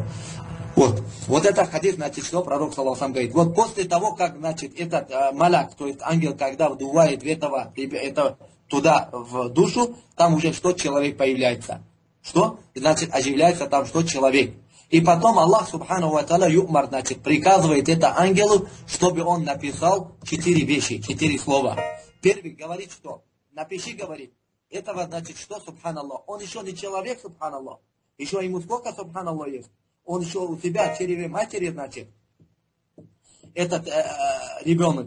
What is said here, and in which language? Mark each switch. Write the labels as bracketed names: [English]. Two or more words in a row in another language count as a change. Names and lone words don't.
[Russian] Вот это хадис, значит, что пророк, [Arabic] صلى الله عليه [Russian] говорит. Вот после того, как, значит, этот маляк, то есть ангел, когда вдувает это туда, в душу, там уже что? Человек появляется. Что? Значит, оживляется там что? Человек. И потом Аллах, [Arabic] سبحانه وتعالى, [Russian] юмар, значит, приказывает это ангелу, чтобы он написал 4 вещи, 4 слова. Первый говорит, что? Напиши, говорит. Этого, значит, что, субханаллах? Он еще не человек, субханаллах. Еще ему сколько, субханаллах, есть? Он еще у себя в чреве матери, значит, этот ребенок.